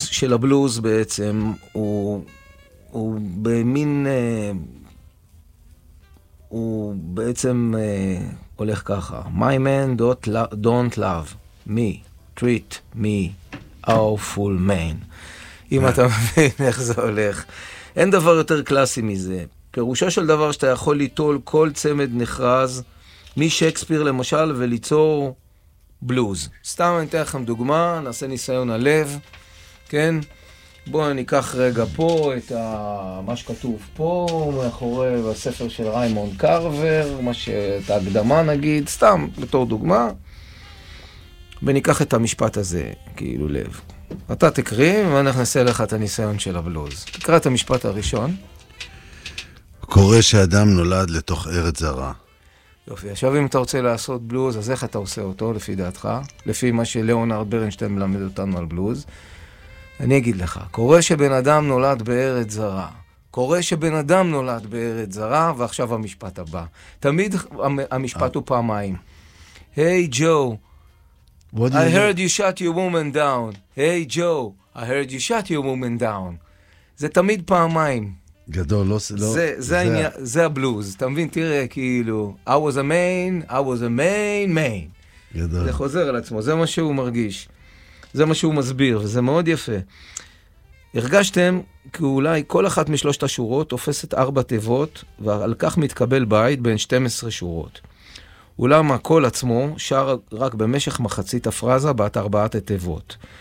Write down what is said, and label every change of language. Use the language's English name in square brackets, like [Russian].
[Hebrew] של הבלוז בעצם, הוא במין, הוא בעצם הולך ככה. [English] My man don't love me, treat me awful man. [Hebrew] אם אתה מבין איך זה הולך. אין דבר יותר קלאסי מזה. פירושה של דבר שאתה יכול ליטול כל צמד נכרז, משייקספיר למשל, וליצור בלוז. סתם אני אתן לכם דוגמה, נעשה ניסיון הלב, כן? בואו אני אקח רגע פה את מה שכתוב פה, מאחורי הספר של ריימונד קרבר, מה שאת ההקדמה נגיד, סתם בתור דוגמה, וניקח את המשפט הזה, כאילו לב. אתה תקריא, ואני אכנסה לך את הניסיון של הבלוז. תקרא את המשפט הראשון. קורה שאדם נולד לתוך ארץ זרה. יופי, עכשיו אם אתה רוצה לעשות בלוז, אז איך אתה עושה אותו, לפי דעתך? לפי מה שליאונרד ברנשטיין מלמד אותנו על בלוז. אני אגיד לך, קורה שבן אדם נולד בארץ זרה. קורה שבן אדם נולד בארץ זרה, ועכשיו המשפט הבא. תמיד המשפט הוא פעמיים. [English] Hey Joe, I heard you shut your woman down. Hey Joe, I heard you shut your woman down. [Hebrew] זה תמיד פעמיים. גדול, לא... זה הבלוז, אתה מבין? תראה, כאילו, [English] I was a main. [Hebrew] גדול. זה חוזר על עצמו, זה מה שהוא מרגיש. זה מה שהוא מסביר, וזה מאוד יפה. הרגשתם כי אולי כל אחת משלושת השורות תופסת ארבע תיבות, ועל כך מתקבל בית בין 12 שורות. אולם הקול עצמו שר רק במשך מחצית הפרזה בת ארבעת התיבות.